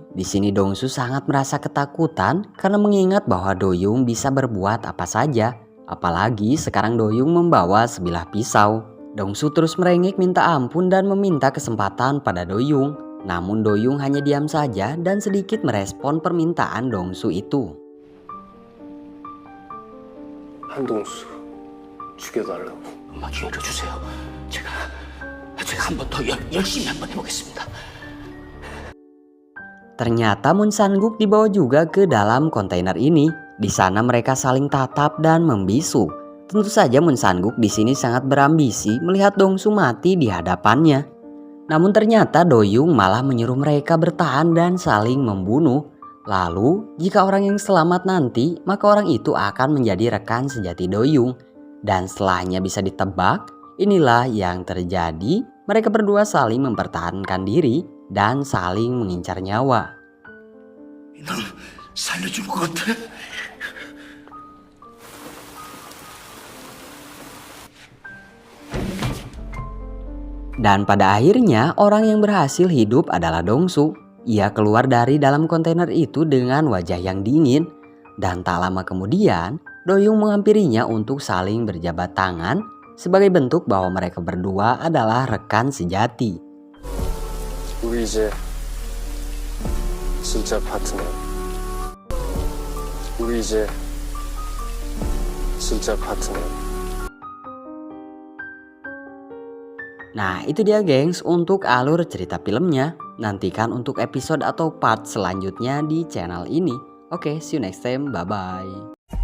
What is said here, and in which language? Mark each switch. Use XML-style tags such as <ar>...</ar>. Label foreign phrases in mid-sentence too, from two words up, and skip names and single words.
<id>Di sini Dongsu sangat merasa ketakutan karena mengingat bahwa Do-young bisa berbuat apa saja. Apalagi sekarang Do-young membawa sebilah pisau. Dongsu terus merengek minta ampun dan meminta kesempatan pada Do-young. Namun Do-young hanya diam saja dan sedikit merespon permintaan Dongsu itu.</id> <ko>한동수 죽여달라고. 엄마 기회를 주세요. 제가 한 번 더 열심히 한번 해보겠습니다.</ko> <id>Ternyata Moon Sang-guk dibawa juga ke dalam kontainer ini. Di sana mereka saling tatap dan membisu. Tentu saja Moon Sang-guk di sini sangat berambisi melihat Dongsu mati di hadapannya. Namun ternyata Do-young malah menyuruh mereka bertahan dan saling membunuh. Lalu jika orang yang selamat nanti, maka orang itu akan menjadi rekan sejati Do-young. Dan setelahnya bisa ditebak, inilah yang terjadi. Mereka berdua saling mempertahankan diri dan saling mengincar nyawa.</id> <ko>넌 살려줄 것 같아?</ko> <id>Dan pada akhirnya orang yang berhasil hidup adalah Dongsu. Ia keluar dari dalam kontainer itu dengan wajah yang dingin. Dan tak lama kemudian Do-young menghampirinya untuk saling berjabat tangan sebagai bentuk bahwa mereka berdua adalah rekan sejati.</id> <ko>우리 이제 진짜 파트너. 우리 이제 진짜 파트너.</ko> <id>Nah itu dia gengs untuk alur cerita filmnya. Nantikan untuk episode atau part selanjutnya di channel ini. Oke,</id> <en>see you next time, bye bye.</en>